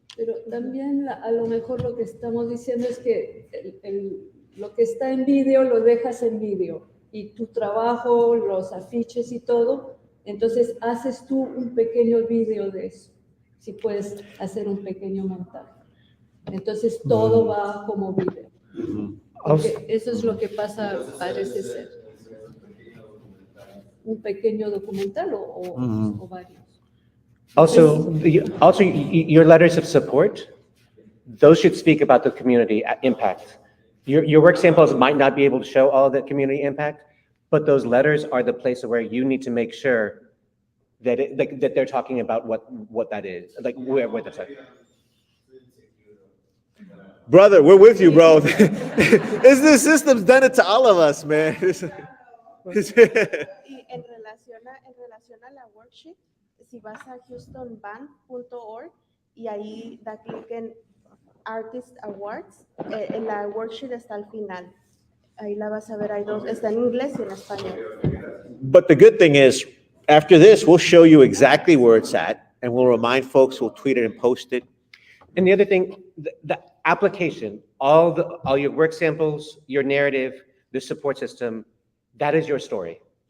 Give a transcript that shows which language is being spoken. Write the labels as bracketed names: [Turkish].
[Spanish] Pero también a lo mejor lo que estamos diciendo es que lo que está en vídeo lo dejas en vídeo y tu trabajo, los afiches y todo, entonces haces tú un pequeño vídeo de eso, si puedes hacer un pequeño montaje. Entonces todo va como vídeo. Porque eso es lo que pasa, parece ser. Un pequeño documental o varios. [English] Also, your letters of support, those should speak about the community impact. Your work samples might not be able to show all of the community impact, but those letters are the place where you need to make sure that that they're talking about what that is, like where that's at. brother, we're with you, bro. The system's done it to all of us, man. [Spanish] Y en relación a la worksheet, si vas a houstonbanf.org y ahí da clic en Artist Awards, en la worksheet está al final. Ahí la vas a ver, hay dos, está en inglés y en español. [English] But the good thing is, after this, we'll show you exactly where it's at, and we'll remind folks, we'll tweet it and post it. And the other thing, the application, all your work samples, your narrative, the support system, that is your story.